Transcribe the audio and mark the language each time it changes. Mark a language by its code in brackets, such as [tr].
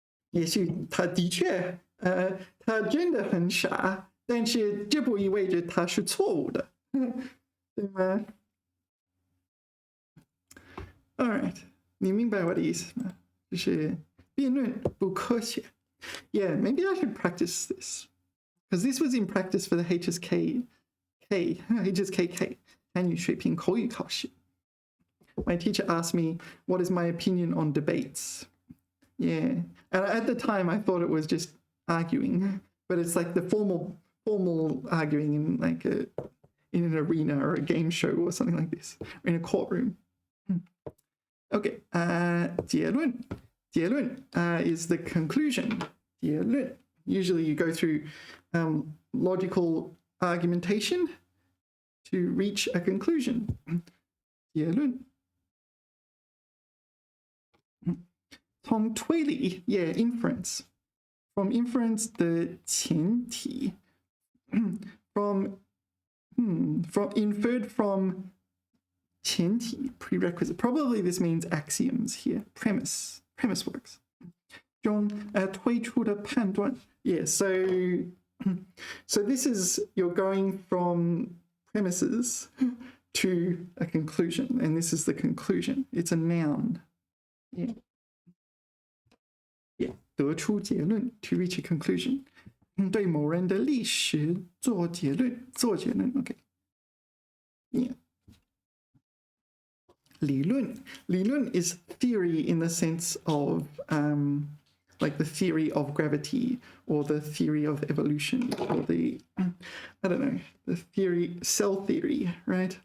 [zh] 也许他的确，他真的很傻，但是这不意味着他是错误的，对吗 ？All right， 你明白我的意思吗？就是辩论不科学。 [en] Yeah, maybe I should practice this because this was in practice for the HSK6 汉语水平口语考试。 My teacher asked me, "What is my opinion on debates?" Yeah, and at the time I thought it was just arguing, but it's like the formal arguing in like in an arena or a game show or something like this, or in a courtroom. Okay, 结论is the conclusion. 结论 usually you go through logical argumentation to reach a conclusion. [zh] 结论从推理 yeah, [en] inference. From inference 的前提 from inferred from 前提 prerequisite. Probably this means axioms here. Premise works. [zh] 中推出的判断 [en] yeah, so this is you're going from premises to a conclusion, and this is the conclusion. It's a noun. Yeah. 得出结论 to reach a conclusion. [zh] 对某人的历史做结论 OK. [en] Yeah. 理論 is theory in the sense of like the theory of gravity or the theory of evolution or the I don't know, the theory, cell theory, right?